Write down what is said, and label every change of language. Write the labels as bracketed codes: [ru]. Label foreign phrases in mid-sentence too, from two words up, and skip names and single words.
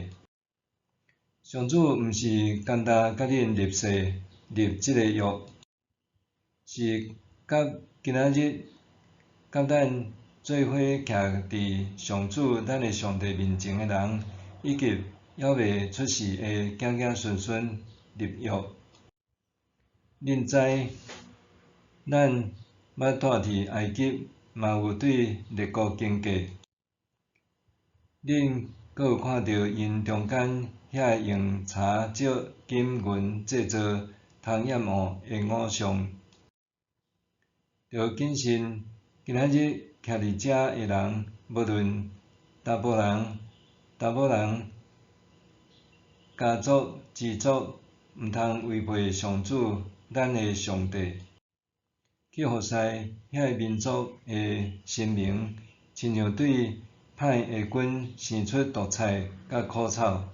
[nan] 上主毋是简单甲恁立誓立即个约，是甲今仔日甲咱做伙徛伫上主咱的上帝面前的人，以及还未出世的子孙孙立约。恁知，咱捌住伫埃及，嘛有对列国经过。恁阁有看到因中间遐用柴、石、金、银制造通掩护的偶像。着谨慎，今仔日徛伫遮的人，无论查甫人、查某人、家族、支族，毋通违背上主咱的上帝，去服侍遐民族的神明，亲像对歹的君生出毒菜甲苦草。